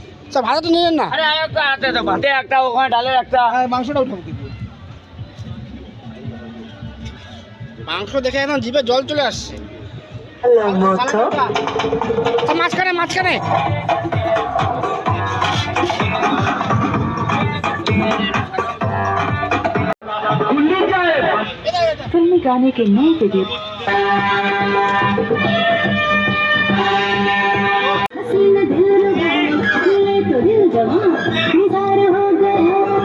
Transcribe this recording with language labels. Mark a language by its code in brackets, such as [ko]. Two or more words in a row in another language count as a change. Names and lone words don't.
[bn] আচ্ছা ভাড়া তো নিলেন না? আরে একটা হাতে তো ভাতে একটা, ওখানে ডালের একটা। হ্যাঁ, মাংসটা উঠাবো কি দিয়ে? মাংস দেখে এখন জিভে জল চলে আসছে। আচ্ছা, মাঝখানে মাঝখানে [hi] फिल्मी गाने के नए वीडियो हसीना दिल रुबा मिले तो दिल जवां निसार हो गया